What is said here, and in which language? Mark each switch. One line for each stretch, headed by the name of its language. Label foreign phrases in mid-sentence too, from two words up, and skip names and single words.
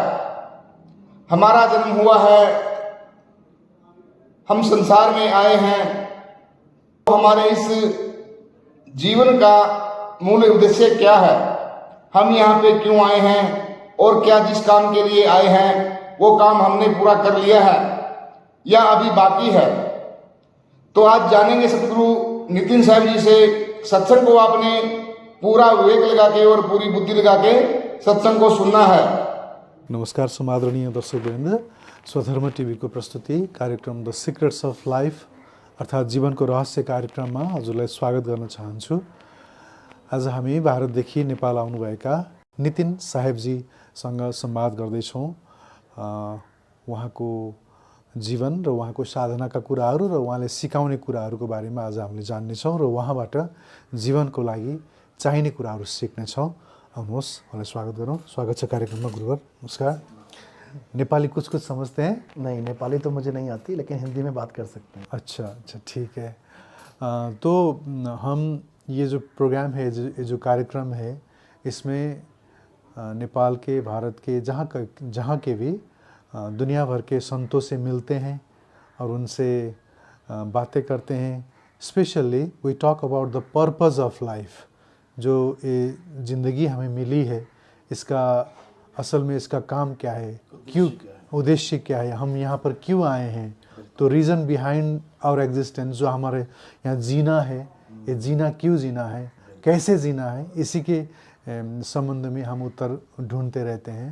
Hindi: हमारा जन्म हुआ है, हम संसार में आए हैं, तो हमारे इस जीवन का मूल उद्देश्य क्या है, हम यहाँ पे क्यों आए हैं और क्या जिस काम के लिए आए हैं वो काम हमने पूरा कर लिया है या अभी बाकी है। तो आज जानेंगे सतगुरु नितिन साहब जी से। सत्संग को आपने पूरा विवेक लगा के और पूरी बुद्धि लगा के सत्संग को सुनना है।
Nepali: नमस्कार समादरणीय दर्शकवृन्द, स्वधर्म टिभीको प्रस्तुति कार्यक्रम द सिक्रेट्स अफ लाइफ अर्थात् जीवनको रहस्य कार्यक्रममा हजुरलाई स्वागत गर्न चाहन्छु। आज हामी भारतदेखि नेपाल आउनुभएका नितिन साहेबजीसँग संवाद गर्दैछौँ। उहाँको जीवन र उहाँको साधनाका कुराहरू र उहाँले सिकाउने कुराहरूको बारेमा आज हामीले जान्नेछौँ र उहाँबाट जीवनको लागि चाहिने कुराहरू सिक्नेछौँ। आउनुहोस्, उहाँलाई स्वागत गरौँ। स्वागत छ कार्यक्रममा गुरुवर।
Hindi: नमस्कार। नेपाली कुछ समझते हैं? नहीं, नेपाली तो मुझे नहीं आती, लेकिन हिंदी में बात कर सकते हैं। अच्छा, ठीक है। तो हम ये जो प्रोग्राम है, जो कार्यक्रम है, इसमें नेपाल के, भारत के, जहाँ के भी दुनिया भर के संतों से मिलते हैं और उनसे बातें करते हैं।
English: Specially we talk about the purpose of life.
Hindi: जो ये ज़िंदगी हमें मिली है, इसका असल में इसका काम क्या है, क्यों, उद्देश्य क्या है, हम यहाँ पर क्यों आए हैं। तो
English: reason behind our existence,
Hindi: जो हमारे यहाँ जीना है, ये जीना क्यों जीना है, कैसे जीना है, इसी के संबंध में हम उत्तर ढूंढते रहते हैं।